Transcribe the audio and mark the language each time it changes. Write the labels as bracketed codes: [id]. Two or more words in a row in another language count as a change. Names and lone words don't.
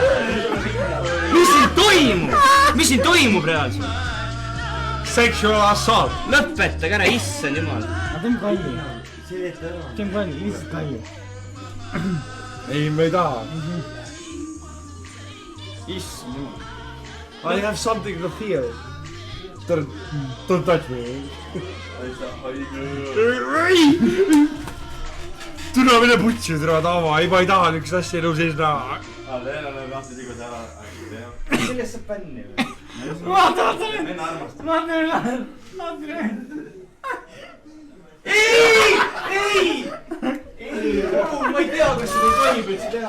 [et] mis siin toimub? mis siin toimub reaalselt? [en] Sexual assault. [et] lõpetage ära, issand jumal. teeme kalli. teeme kalli, lihtsalt kalli. ei, ma ei taha. issand jumal. [en] I have something to feel. Don't touch me. [et] türa, mine putsi, türa Taavo, ei, ma ei taha niisugust asja elu sees näha. sellest saab bänni või? vaata. ei, ma ei tea, kas seda tohib üldse teha.